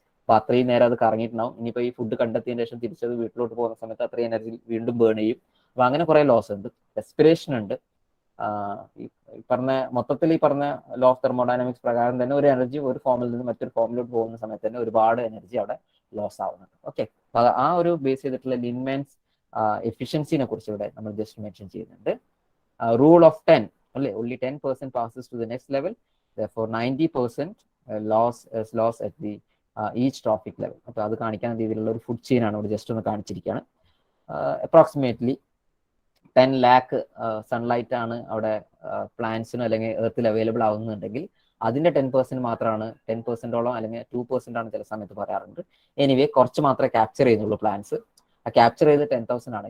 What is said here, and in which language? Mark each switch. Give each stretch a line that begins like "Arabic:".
Malayalam: അപ്പൊ അത്രയും നേരം അത് കറങ്ങിയിട്ടുണ്ടാവും. ഇനിയിപ്പോൾ ഈ ഫുഡ് കണ്ടെത്തിയതിന് ശേഷം തിരിച്ചത് വീട്ടിലോട്ട് പോകുന്ന സമയത്ത് അത്രയും എനർജി വീണ്ടും ബേൺ ചെയ്യും. അപ്പൊ അങ്ങനെ കുറെ ലോസ് ഉണ്ട്. റെസ്പിറേഷൻ ഉണ്ട്. ഈ പറഞ്ഞ മൊത്തത്തിൽ ഈ പറഞ്ഞ ലോ ഓഫ് തെർമോഡൈനാമിക്സ് പ്രകാരം തന്നെ ഒരു എനർജി ഒരു ഫോമിൽ നിന്ന് മറ്റൊരു ഫോമിലോട്ട് പോകുന്ന സമയത്ത് തന്നെ ഒരുപാട് എനർജി അവിടെ ലോസ് ആവുന്നുണ്ട്. ഓക്കെ, ആ ഒരു ബേസ് ചെയ്തിട്ടുള്ള ലിൻമാൻസ് എഫിഷ്യൻസിനെ കുറിച്ച് ഇവിടെ നമ്മൾ ജസ്റ്റ് മെൻഷൻ ചെയ്യുന്നുണ്ട്.
English: Rule of 10 അല്ലേ, only 10% passes to the next level, therefore 90% loss at the each trophic level.
Malayalam: അപ്പോൾ അത് കാണിക്കാൻ രീതിയിലുള്ള ഒരു ഫുഡ് ചെയിൻ ആണ് ഇവിടെ ജസ്റ്റ് ഒന്ന് കാണിച്ചിരിക്കുകയാണ്. അപ്രോക്സിമേറ്റ്ലി 10 lakh സൺലൈറ്റ് ആണ് അവിടെ പ്ലാന്റ്സിനും അല്ലെങ്കിൽ എർത്തിൽ അവൈലബിൾ ആവുന്നുണ്ടെങ്കിൽ അതിന്റെ 10% മാത്രമാണ്, 10%ഓളം അല്ലെങ്കിൽ 2% ആണ് ചില സമയത്ത് പറയാറുണ്ട്. എനിവേ കുറച്ച് മാത്രമേ ക്യാപ്ചർ ചെയ്യുന്നുള്ളൂ പ്ലാന്റ്സ്. ആ ക്യാപ്ചർ ചെയ്ത് 10,000 ആണ്.